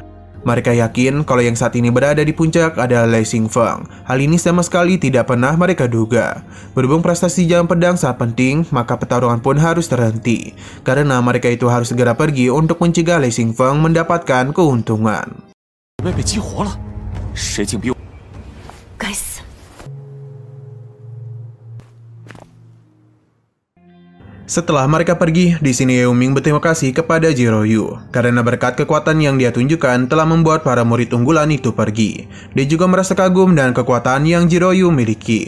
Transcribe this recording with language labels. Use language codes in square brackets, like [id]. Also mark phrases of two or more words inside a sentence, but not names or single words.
[id] Mereka yakin kalau yang saat ini berada di puncak adalah Lei Xingfeng. Hal ini sama sekali tidak pernah mereka duga. Berhubung prestasi jalan pedang sangat penting, maka pertarungan pun harus terhenti. Karena mereka itu harus segera pergi untuk mencegah Lei Xingfeng mendapatkan keuntungan. [zh] 谁竟比我？该死！ [id] Setelah mereka pergi, di sini Ye Ming berterima kasih kepada Jiroyu karena berkat kekuatan yang dia tunjukkan telah membuat para murid unggulan itu pergi. Dia juga merasa kagum dengan kekuatan yang Jiroyu miliki.